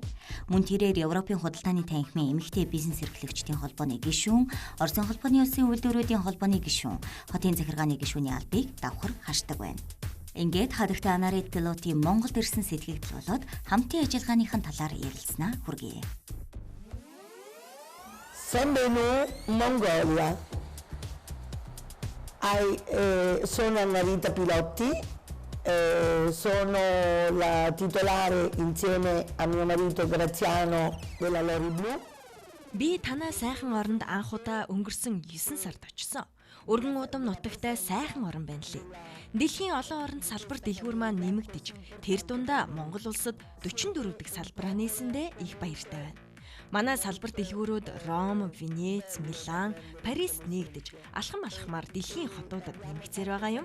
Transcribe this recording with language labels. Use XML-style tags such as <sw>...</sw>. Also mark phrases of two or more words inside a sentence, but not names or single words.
<mn>Мөн тэрээр Европын худалдааны танхимын эмэгтэй бизнес эрхлэгчдийн холбооны гишүүн, Оросын холбооны улсын үйлдвэрүүдийн холбооны гишүүн, хотын захиргааны гишүүний албыг давхар хашдаг байна. Ингээд хадагтай Анарит Пилотын Монголд ирсэн сэтгэгдэл болоод хамтын ажиллагааныхын талаар ярилцсанаа хүргэе.</mn> <it>Benvenuto Mongolia. Sono Anarita Pilotti, sono la titolare insieme a mio marito Graziano della Lori Blue.</it> <mn>Би танаа сайхан оронд анх удаа өнгөрсөн 9 сард очсон. Өргөн удам нутагтай сайхан орон байна лээ. Дэлхийн олон оронд салбар дэлгүүр маань нэмэгдэж, тэр дундаа Монгол улсад 44 дэх салбараа нээсэндээ их баяртай байна. Манай салбар дэлгүүрүүд Ром, Венец, Милан, Парист нэгдэж алхамаар дэлхийн хотуудад нэмэгцээр байгаа юм.</mn>